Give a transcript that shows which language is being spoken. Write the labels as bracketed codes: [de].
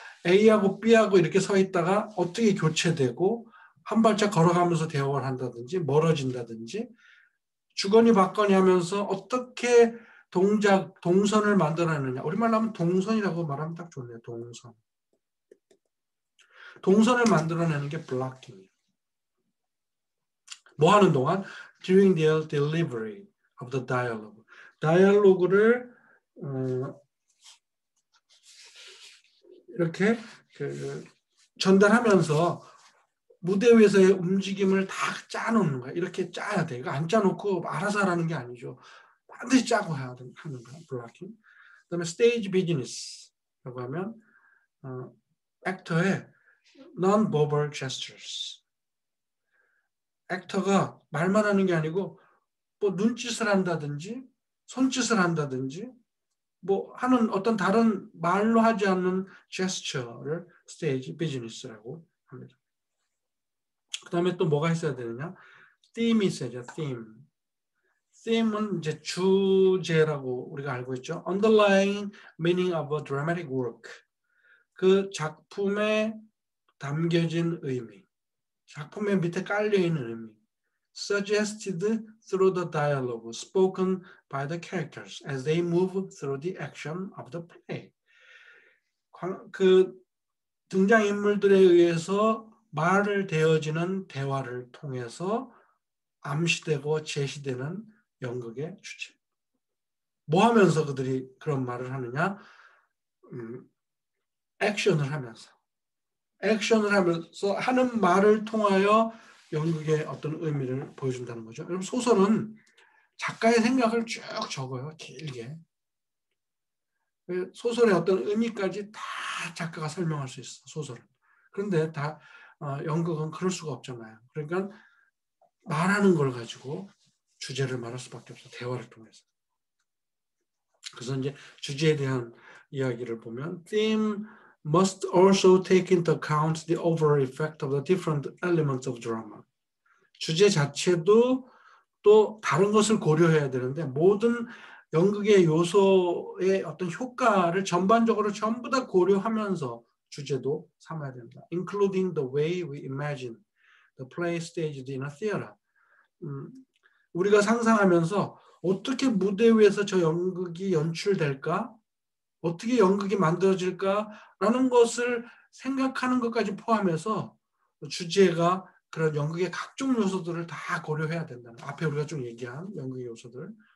[ko] A하고 B하고 이렇게 서 있다가 어떻게 교체되고 한 발짝 걸어가면서 대화를 한다든지 멀어진다든지 주거니 받거니 하면서 어떻게 동선을 만들어내느냐. 우리말로 하면 동선이라고 말하면 딱 좋네요. 동선. 동선을 만들어내는 게 블락킹이에요. 뭐 하는 동안? [en] During the delivery of the dialogue. [ko] 다이얼로그를 이렇게 전달하면서 무대 위에서의 움직임을 다 짜놓는 거야. 이렇게 짜야 돼. 이거 안 짜놓고 알아서 하라는 게 아니죠. 반드시 짜고 하는 거야. 블락킹. 그다음에 스테이지 비즈니스라고 하면 액터의 [en] non-verbal gestures. [ko] 액터가 말만 하는 게 아니고 뭐 눈짓을 한다든지 손짓을 한다든지 뭐 하는 어떤 다른 말로 하지 않는 제스처를 스테이지 비즈니스라고 합니다. 그 다음에 또 뭐가 있어야 되느냐? theme이 있어야죠. theme은 이제 주제라고 우리가 알고 있죠. [en] underlying meaning of a dramatic work. [ko] 그 작품에 담겨진 의미. 작품의 밑에 깔려있는 의미. [en] suggested through the dialogue spoken by the characters as they move through the action of the play. [ko] 그 등장인물들에 의해서 말을 되어지는 대화를 통해서 암시되고 제시되는 연극의 주체. 뭐 하면서 그들이 그런 말을 하느냐? 액션을 하면서. 액션을 하면서 하는 말을 통하여 연극의 어떤 의미를 보여준다는 거죠. 여러분 소설은 작가의 생각을 쭉 적어요. 길게. 소설의 어떤 의미까지 다 작가가 설명할 수 있어. 소설은. 그런데 다 연극은 그럴 수가 없잖아요. 그러니까 말하는 걸 가지고 주제를 말할 수밖에 없어. 대화를 통해서. 그래서 이제 주제에 대한 이야기를 보면 [en] theme must also take into account the overall effect of the different elements of drama. [ko] 주제 자체도 또 다른 것을 고려해야 되는데 모든 연극의 요소의 어떤 효과를 전반적으로 전부 다 고려하면서 주제도 삼아야 된다. [en] Including the way we imagine the play staged in a theater. [ko] 우리가 상상하면서 어떻게 무대 위에서 저 연극이 연출될까? 어떻게 연극이 만들어질까라는 것을 생각하는 것까지 포함해서 주제가 그런 연극의 각종 요소들을 다 고려해야 된다는 앞에 우리가 좀 얘기한 연극의 요소들.